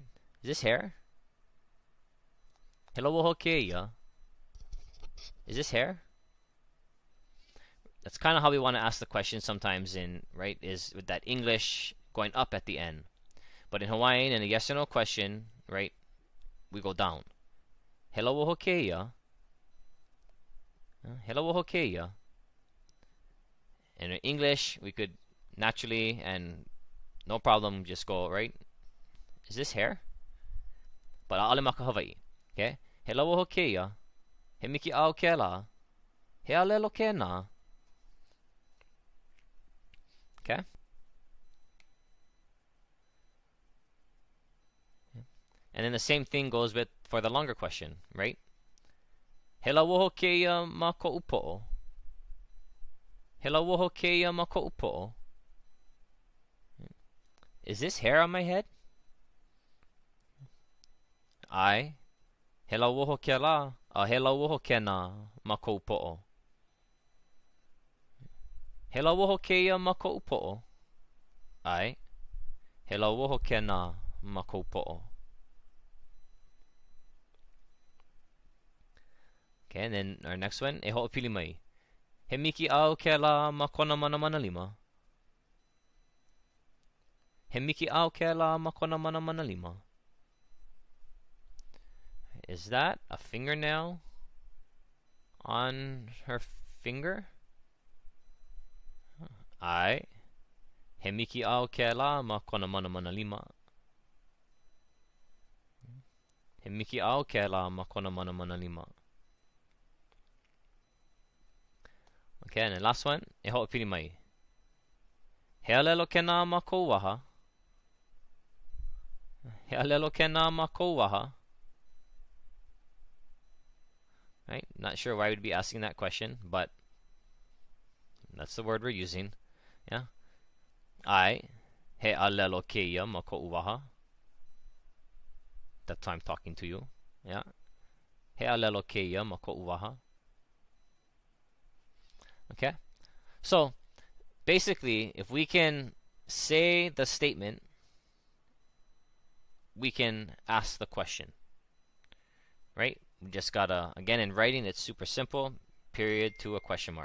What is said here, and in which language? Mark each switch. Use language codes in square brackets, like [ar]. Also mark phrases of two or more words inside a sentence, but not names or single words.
[en] Is this hair? [haw] He lauoho keia. [en] Is this hair? That's kind of how we want to ask the question sometimes right, is with that English going up at the end. But in Hawaiian, in a yes or no question, right, we go down. [haw] He lauoho keia. He lauoho keia. [en] And in English, we could naturally and no problem just go, right, is this hair? [haw] But a'ale maka Hawaiʻi. Okay? He lauoho keia. He miki au kela. He ʻalelo kena. [en] Okay? And then the same thing goes for the longer question, right? [haw] He lauoho keia ma koʻu poʻo. He lauoho keia ma koʻu poʻo. [en] Is this hair on my head? [haw] He lauoho kela. He lauoho kena ma koʻu poʻo. He lauoho keia ma koʻu poʻo. He lauoho kena ma koʻu poʻo. [en] Okay, and then our next one, [haw] e hoʻopili mai. He miki au ke la ma kona mana mana lima. He miki au ke la ma kona mana mana lima. [en] Is that a fingernail on her finger? [haw] Ai. He miki au ke la ma kona mana mana lima. He miki au ke la ma kona mana mana lima. [en] Okay, and the last one, [haw] e hoʻopili mai. He ʻalelo kena ma kou waha. He ʻalelo kena ma kou waha. [en] Right? Not sure why we'd be asking that question, but that's the word we're using. Yeah. [haw] Ai, he ʻalelo keia ma kou waha. [en] That time talking to you. Yeah. [haw] He ʻalelo keia ma kou waha. [en] Okay? So, basically, if we can say the statement, we can ask the question. Right? We just gotta, again, in writing, it's super simple. Period to a question mark.